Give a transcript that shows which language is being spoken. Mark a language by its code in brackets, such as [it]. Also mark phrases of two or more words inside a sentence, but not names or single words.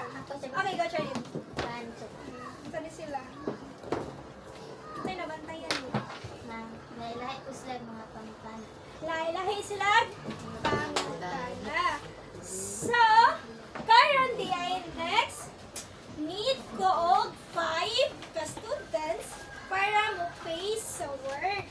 [tl] Okay, go Charlie. Saan sila? [ceb] Unsay nabantayan mo? Lahi-lahi sila pangutana. So, karon di ay next, need ko og 5 ka students para mo face sa work.